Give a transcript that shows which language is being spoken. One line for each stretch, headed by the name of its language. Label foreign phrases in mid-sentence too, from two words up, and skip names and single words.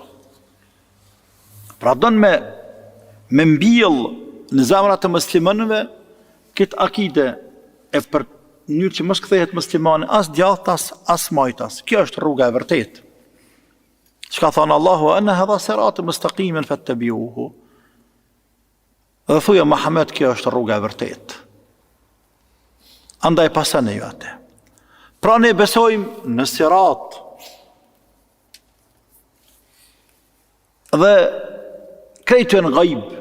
Albanian: Pra don me mbjell në zemrat e muslimanëve këtë akide e për njërë që mos kthehet muslimani as djathtas as majtas. Kjo është rruga e vërtet. Çka thon Allahu,
Arabic: أن هذا صراط مستقيما فاتبعوه.
Albanian: Dhe thuja Muhammed, kjo është rruga e vërtetë. Andaj pasani ju atë. Pra ne besojmë në sirat. Dhe krejtë në gajb.